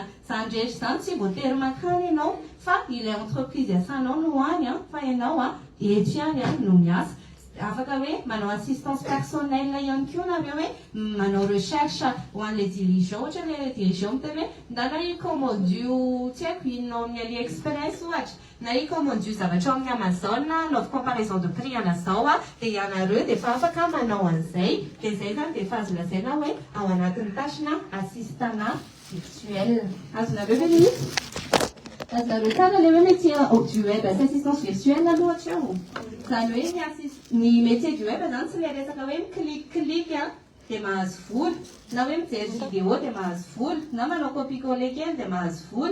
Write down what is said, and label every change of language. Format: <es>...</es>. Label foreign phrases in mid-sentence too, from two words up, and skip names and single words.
<mg>Zany rehetra zany tsy voatery makany ianao fa ilay entreprise iasanao no any fa ianao eto ihany no miasa. Afaka hoe manao</mg> <fr>assistance personnelle</fr> <mg>ihany koa nareo hoe manao recherche ho an'ilay dirigeant. Ohatra ilay dirigeant miteny hoe ndana hicommande tsy haiko inona amin'ny AliExpress ohatra na hicommande zavatra amin'ny Amazon love</mg> <fr>comparaison de prix</fr> <mg>anazao dia ianareo dia efa afaka manao an'izay. Dia zay zany dia efa azo lazaina hoe ao anatin'ny</mg> <fr>tâche assistana virtuelle.</fr> <mg>Azonareo ve le misy? Azonareo tsara le hoe</mg> <fr>métier du web</fr> <mg>sy</mg> <fr>assistance virtuelle</fr> <mg>aloha hatreo. Zany hoe ny</mg> <fr>métier du web</fr> <mg>zany tsy le resaka hoe miklik dia mahazo vola na hoe mijery vidéo dia mahazo vola na manao copie-coller kely dia mahazo vola.</mg>